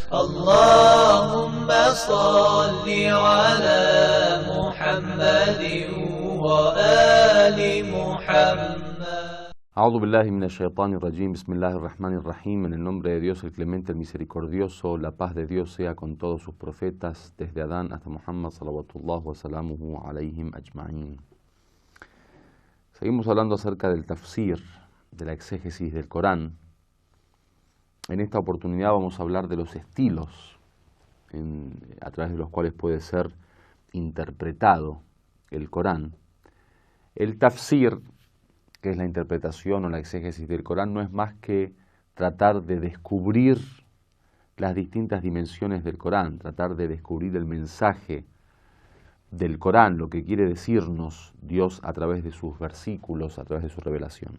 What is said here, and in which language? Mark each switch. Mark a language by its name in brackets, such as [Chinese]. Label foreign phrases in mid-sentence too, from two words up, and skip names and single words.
[Arabic] اللهم صل على محمد وآل محمد. أعوذ بالله من الشيطان الرجيم بسم الله الرحمن الرحيم, [Spanish] en el nombre de Dios el clemente, el misericordioso, la paz de Dios sea con todos sus profetas, desde Adán hasta Muhammad, [Arabic] صلوات الله وسلامه عليهم أجمعين. [Spanish] Seguimos hablando acerca del tafsir, de la exégesis del Corán. En esta oportunidad vamos a hablar de los estilos a través de los cuales puede ser interpretado el Corán. El tafsir, que es la interpretación o la exégesis del Corán, no es más que tratar de descubrir las distintas dimensiones del Corán, tratar de descubrir el mensaje del Corán, lo que quiere decirnos Dios a través de sus versículos, a través de su revelación.